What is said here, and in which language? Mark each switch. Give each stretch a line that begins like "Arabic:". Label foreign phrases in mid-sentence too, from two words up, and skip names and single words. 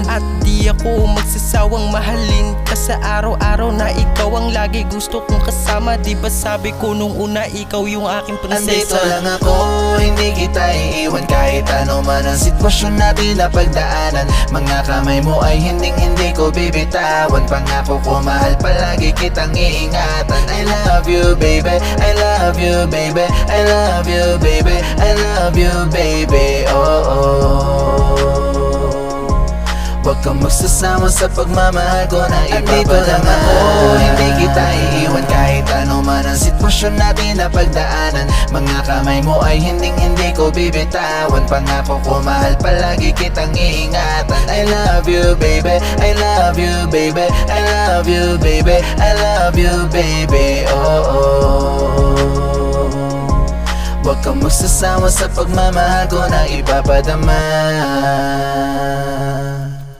Filipino: At di ako magsasawang mahalin ka sa araw-araw na ikaw ang lagi gusto kong kasama. Di ba sabi ko nung una ikaw yung aking prinsesa? Andito lang ako, hindi kita iiwan. Kahit ano man ang sitwasyon natin na pagdaanan. Mga kamay mo ay hindi ko bibitawan. Pangako ko mahal palagi kitang iingatan.
English: I love you baby, I love you baby, I love you baby, I love you baby.
Filipino: Huwag kang magsasama sa pagmamahal ko na ipapadama. Andito lang ako, hindi kita iiwan. Kahit ano man ang sitwasyon natin na pagdaanan. Mga kamay mo ay hindi ko bibitawan. Pangako ko mahal palagi kitang iingatan.
English: I love you baby, I love you baby, I love you baby, I love you baby.
Filipino: Huwag kang magsasama sa pagmamahal ko na ipapadama.